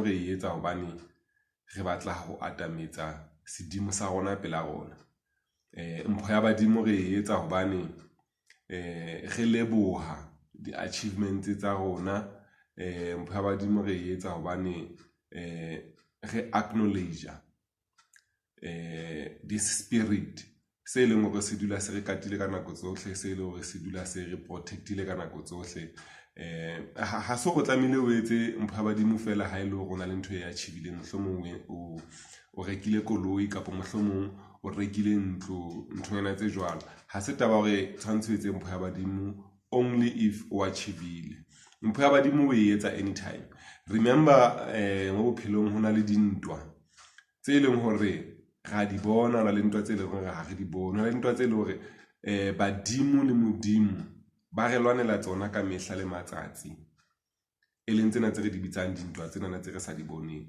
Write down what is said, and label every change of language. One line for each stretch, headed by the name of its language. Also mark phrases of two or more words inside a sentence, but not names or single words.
Southern Sotho: Re etsa hobane re batla ho atametsa sedimo sa rona pela rona. Mpho ya badimo re etsa hobane re leboha di-achievements tsa rona. Mpho ya badimo re etsa hobane re
English: acknowledge this spirit
Southern Sotho: se leng hore se dula se re katile ka nako tsohle, se leng hore se dula se re protectile ka nako tsohle. Ha so go tlamile o etse mpho ya badimo fela ha ile ho rona le ntho e achievile, mohlomong o rekile koloi kapo mohlomong o rekile ntho ena tse jwalo. Ha se taba hore tshwantse o etse mpho ya badimo
English: only if
Southern Sotho: o achievile. Mpho ya badimo o e etsa anytime. Remember mo bophelong hona le dintwa tse leng hore ra di bona, hona le ntwa tse leng hore ha re di bona, hona le ntwa tse leng hore badimo le modimo ba re lwanela tsona ka mehla le matsatsi, e leng tsena tse re di bitsang dintwa tsena tse re sa di boneng.